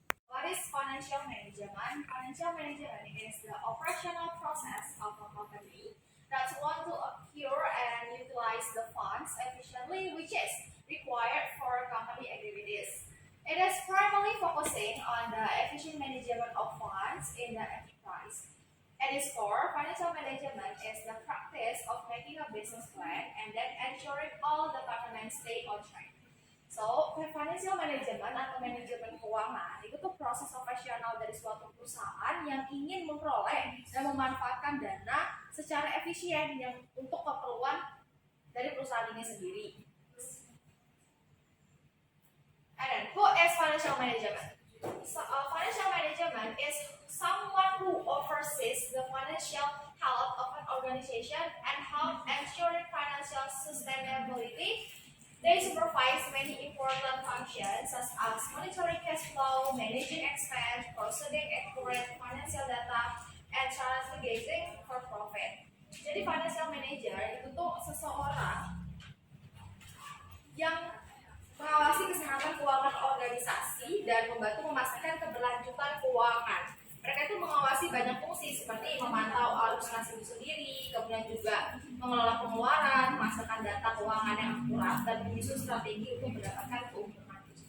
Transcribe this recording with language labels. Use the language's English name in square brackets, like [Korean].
[English] What is financial management? Financial management is the operational process of a company that want to accrue and utilize the funds efficiently, which is required for company activities. It is primarily focusing on the efficient management of funds in the enterprise. At its core, financial management is the practice of making a business plan and then ensuring all departments stay on track. [Indonesian] So, financial management atau manajemen keuangan itu tuh proses operasional dari suatu perusahaan yang ingin memperoleh dan memanfaatkan dana secara efisien yang untuk keperluan dari perusahaan ini sendiri. [English] And then, who is financial management? So, financial management is someone who oversees the financial health of an organization and help ensuring financial sustainability. They supervise many important functions such as monitoring cash flow, managing expense, processing accurate financial data, and strategizing for profit. [Indonesian] Jadi financial manager itu tuh seseorang yang mengawasi kesehatan keuangan organisasi dan membantu memastikan keberlanjutan keuangan. Mereka itu mengawasi banyak fungsi seperti memantau arus kas itu sendiri, kemudian juga mengelola pengeluaran, menghasilkan data keuangan yang akurat, dan menyusun strategi untuk mendapatkan keuntungan.